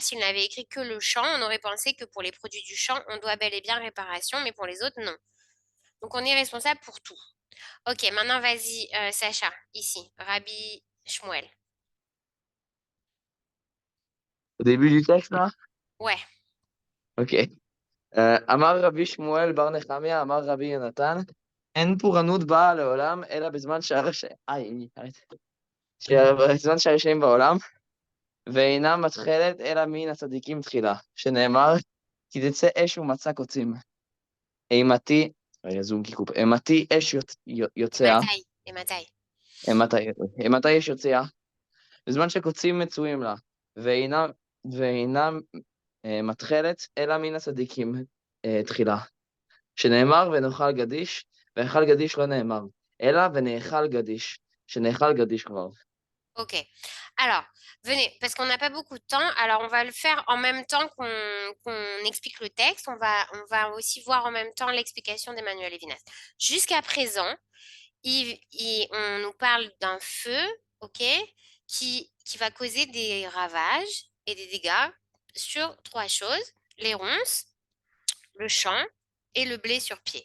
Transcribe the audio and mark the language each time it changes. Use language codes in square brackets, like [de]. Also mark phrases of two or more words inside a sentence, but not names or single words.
[fr] S'il n'avait écrit que le chant, on aurait pensé que pour les produits du champ, on doit bel et bien réparation, mais pour les autres, non. Donc on est responsable pour tout. Ok, maintenant vas-y, Sacha, ici, Rabbi Shmuel. Au début du texte, là? Ouais, Ok. [he] אמר רבי שמואל בר נחמיה, אמר רבי יונתן, אין פורענות באה לעולם, אלא בזמן שהרשעים בעולם, ואינה מתחלת אלא מן הצדיקים תחילה, שנאמר, כי תצא אש ומצא קוצים. אימתי, רגע, זום קיקופ, אימתי אש יוצאה, Ematai. אימתי אש יוצאה, בזמן שקוצים מצויים לה, ואינה מתחלת אלא מן הצדיקים תחילה, שנאמר ונאכל גדיש, ואכל גדיש לא נאמר, אלא ונאכל גדיש, שנאכל גדיש רב. [fr] Ok. Alors, venez, parce qu'on n'a pas beaucoup de temps. Alors, on va le faire en même temps qu'on explique le texte. On va aussi voir en même temps l'explication d'Emmanuel Levinas. Jusqu'à présent, on nous parle d'un feu, ok, qui va causer des ravages et des dégâts sur 3 choses, les ronces, le champ et le blé sur pied.